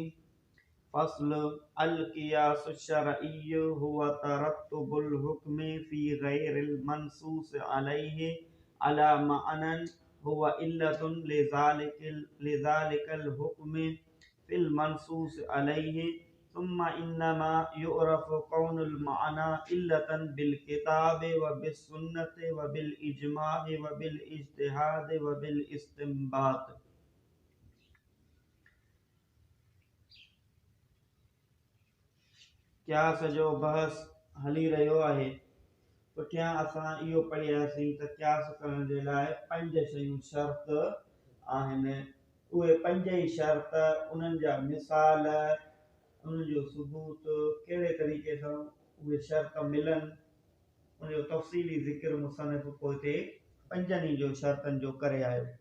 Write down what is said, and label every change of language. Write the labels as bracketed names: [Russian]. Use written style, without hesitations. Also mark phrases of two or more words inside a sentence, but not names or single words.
[Arabic] فصل القياس الشرعي هو ترتب الحكم في غير المنصوص عليه على معنى هو علة لذلك الحكم في المنصوص عليه ثم إنما يعرف كون المعنى علة بالكتاب وبالسنة وبالإجماع وبالاجتهاد وبالاستنباط. [Sindhi] क्यास जो बहस हली रहियो आहे। पुठियां असां इहो पढ़ियासीं त क्यास करण जे लाइ 5 शयूं शर्त आहिनि। उहे 5 ई शर्त, उन्हनि जा मिसाल, उन्हनि जो सबूत, कहिड़े तरीक़े सां उहे शर्त मिलनि, उनजो तफ़सीली ज़िक्र मुसनिफ़ पोइ हिते 5 जो शर्तनि जो करे आयो।